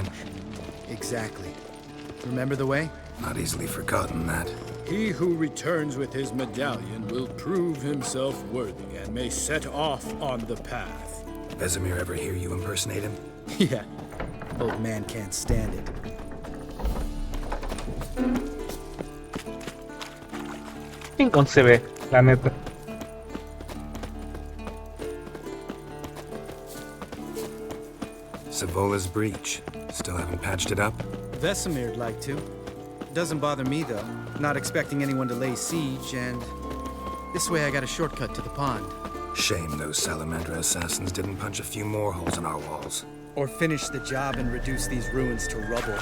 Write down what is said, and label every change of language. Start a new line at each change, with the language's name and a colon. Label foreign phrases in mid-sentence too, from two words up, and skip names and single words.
English: Exactly. Remember the way? Not easily forgotten, that. He who returns with his medallion will prove himself worthy and may set off on the path. Vesemir ever hear you impersonate him? Yeah. Old man can't stand it.
Spanish: Inconcebible, la neta.
English: Savola's breach. Still haven't patched it up? Vesemir'd like to. Doesn't bother me, though. Not expecting anyone to lay siege, and this way I got a shortcut to the pond. Shame those Salamandra assassins didn't punch a few more holes in our walls. Or finish the job and reduce these ruins to rubble.